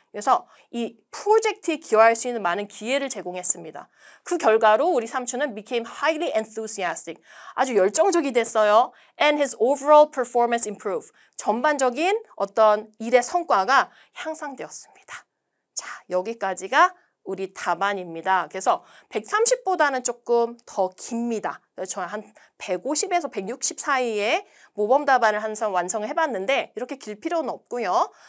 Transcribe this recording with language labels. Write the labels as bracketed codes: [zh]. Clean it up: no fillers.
[ko] 그래서 이 프로젝트에 기여할 수 있는 많은 기회를 제공했습니다. 그 결과로 우리 삼촌은 [en] became highly enthusiastic. [ko] 아주 열정적이 됐어요. [en] And his overall performance improved. [ko] 전반적인 어떤 일의 성과가 향상되었습니다. 자, 여기까지가 우리 답안입니다. 그래서 130보다는 조금 더 깁니다. 저 한 150에서 160 사이에 모범 답안을 항상 완성을 해봤는데 이렇게 길 필요는 없고요.